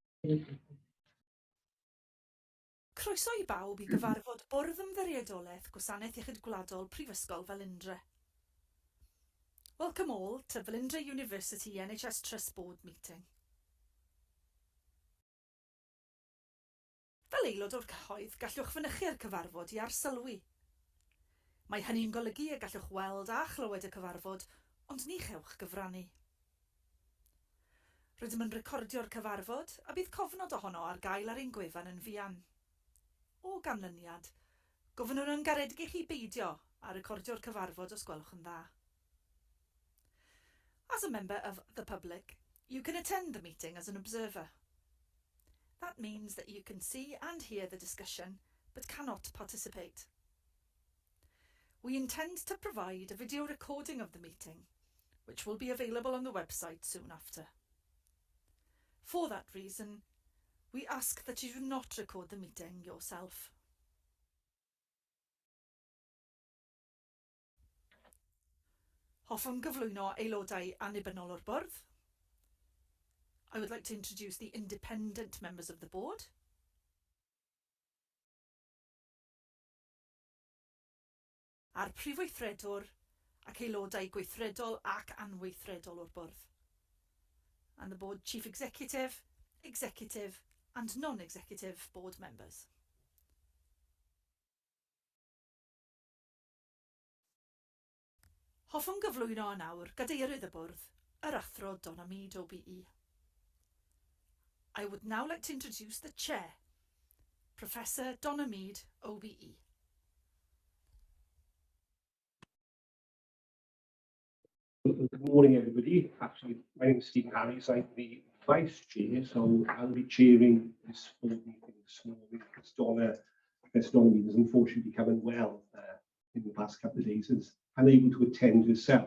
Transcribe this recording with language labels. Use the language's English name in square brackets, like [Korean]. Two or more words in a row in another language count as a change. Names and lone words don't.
[Welsh] Croeso I bawb I gyfarfod Bwrdd Ymddiriedolaeth Gwasanaeth Iechyd Gwladol Prifysgol Velindre. [English] Welcome all to Velindre University NHS Trust Board meeting. [Welsh] Fel aelod o'r cyhoedd, gallwch fynychu'r cyfarfod I arsylwi. Mae hynny'n golygu y gallwch weld a chlywed y cyfarfod, ond ni chewch gyfrannu. Rydym yn recordio'r cyfarfod a bydd cofnod ohono ar gael ar ein gwefan yn fuan. O ganlyniad, gofynnwn yn garedig I chi beidio a recordio'r cyfarfod os gwelwch yn dda. [English] As a member of the public, you can attend the meeting as an observer. That means that you can see and hear the discussion, but cannot participate. We intend to provide a video recording of the meeting, which will be available on the website soon after. For that reason, we ask that you do not record the meeting yourself. [Welsh] Hoffwn gyflwyno aelodau annibynnol o'r bwrdd. [English] I would like to introduce the independent members of the board. [Welsh] A'r prifweithredwr ac aelodau gweithredol ac anweithredol o'r bwrdd. [English] And the board chief executive, executive and non-executive board members. [Welsh] Hoffwn gyflwyno nawr gadeirydd y bwrdd, yr athro Donna Mead OBE. [English] I would now like to introduce the chair, Professor Donna Mead OBE. Good morning, everybody. Actually, my name is Stephen Harris. I'm the Vice Chair, so I'll be chairing this board meeting this morning because Professor Donna Mead has unfortunately become unwell in the past couple of days and is unable to attend herself.